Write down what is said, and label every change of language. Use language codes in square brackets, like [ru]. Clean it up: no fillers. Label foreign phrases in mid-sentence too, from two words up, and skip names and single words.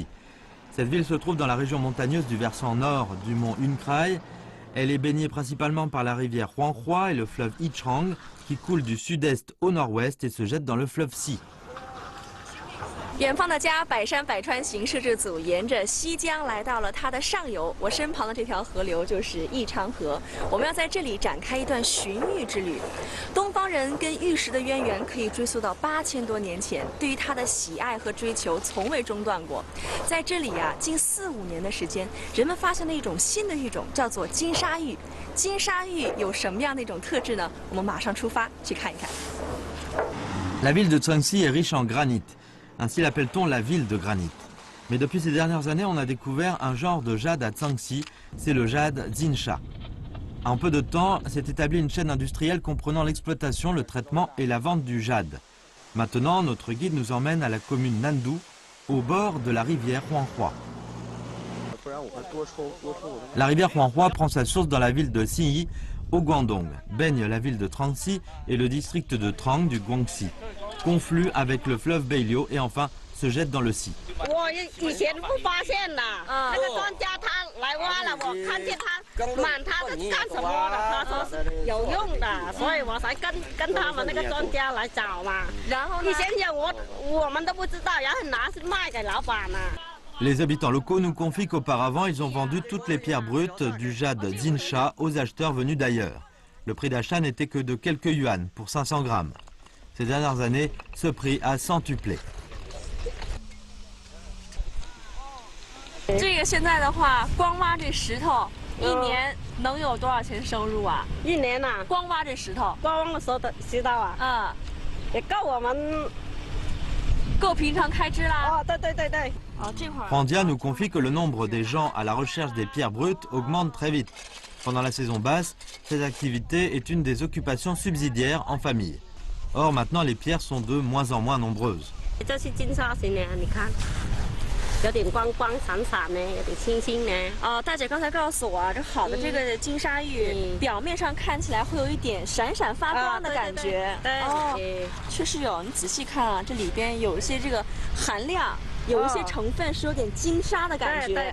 [fr] Cette ville se trouve dans la région montagneuse du versant nord du mont Unkrai. Elle est baignée principalement par la rivière Huanghua et le fleuve Yichang qui coule du sud-est au nord-ouest et se jette dans le fleuve Si. [zh] 远方的家，百山百川行摄制组沿着西江来到了它的上游。我身旁的这条河流就是义昌河，我们要在这里展开一段寻玉之旅。东方人跟玉石的渊源可以追溯到8000多年前，对于它的喜爱和追求从未中断过。在这里呀，近4、5年的时间，人们发现了一种新的玉种，叫做金沙玉。金沙玉有什么样的一种特质呢？我们马上出发去看一看。 [fr] La ville de Trangsi est riche en granit. Ainsi l'appelle-t-on la ville de granit. Mais depuis ces dernières années, on a découvert un genre de jade à Trangsi, c'est le jade Zinsha. En peu de temps, s'est établie une chaîne industrielle comprenant l'exploitation, le traitement et la vente du jade. Maintenant, notre guide nous emmène à la commune Nandu, au bord de la rivière Huanghua. La rivière Huanghua prend sa source dans la ville de Xinyi, au Guangdong, baigne la ville de Tranxi et le district de Trang du Guangxi, conflue avec le fleuve Beiliu et enfin se jette dans le Xi. [zh] 我以前不发现的，那个专家他来挖了，我看见他满他是干什么的，他说是有用的，所以我才跟他们那个专家来找嘛。然后以前我们都不知道，然后拿去卖给老板了。 [fr] Les habitants locaux nous confient qu'auparavant, ils ont vendu toutes les pierres brutes du jade Zinsha aux acheteurs venus d'ailleurs. Le prix d'achat n'était que de quelques yuan pour 500 grammes. Ces dernières années, ce prix a centuplé. [zh] 这个现在的话，光挖这石头，一年能有多少钱收入啊？一年呐，光挖这石头，光挖石头啊，也够我们够平常开支啦。哦，对。哦，这会儿。 [fr] Randia nous confie que le nombre des gens à la recherche des pierres brutes augmente très vite. Pendant la saison basse, cette activité est une des occupations subsidiaires en famille. Or, maintenant, les pierres sont de moins en moins nombreuses. [zh] 这是金沙型的，你看。有点光光闪闪的，有点清新的。哦，大姐刚才告诉我啊，这好的这个金沙玉，表面上看起来会有一点闪闪发光的感觉。对，哦，确实有。你仔细看啊，这里边有一些这个含量，有一些成分是有点金沙的感觉。